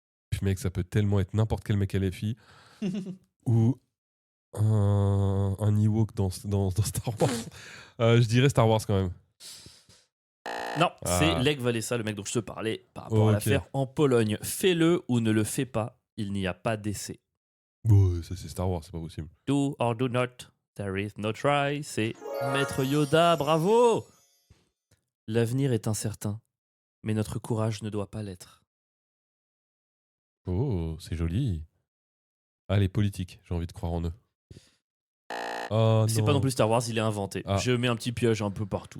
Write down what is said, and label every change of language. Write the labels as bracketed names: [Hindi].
[French] Puis mec, ça peut tellement être n'importe quel mec LFI ou un Ewok dans Star Wars. Je dirais Star Wars quand même. Non, Ah. c'est Lech Walesa, le mec dont je te parlais par rapport à Ok. l'affaire en Pologne. Fais-le ou ne le fais pas, il n'y a pas d'essai. Ouais, ça c'est Star Wars, c'est pas possible. [English] Do or do not, there is no try. [French] C'est Maître Yoda, bravo! L'avenir est incertain, mais notre courage ne doit pas l'être. Oh, c'est joli. Allez, politique, j'ai envie de croire en eux. Oh, C'est pas non plus Star Wars, il est inventé. Ah. Je mets un petit piège un peu partout.